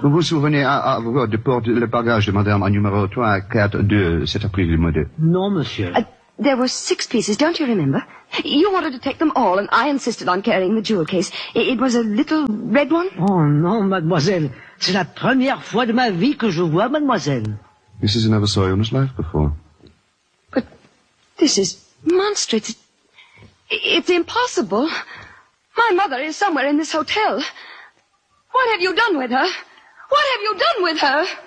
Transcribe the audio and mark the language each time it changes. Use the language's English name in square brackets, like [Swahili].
[French] Vous vous souvenez de porter le bagage de madame à numéro 3, 4, 2, cet après-midi. Non, monsieur. [English] There were 6 pieces, don't you remember? You wanted to take them all, and I insisted on carrying the jewel case. It was a little red one. [French] Oh, non, mademoiselle. C'est la première fois de ma vie que je vois, mademoiselle. [English] This is, he never saw you in his life before. But this is monstrous. It's impossible. My mother is somewhere in this hotel. What have you done with her? What have you done with her?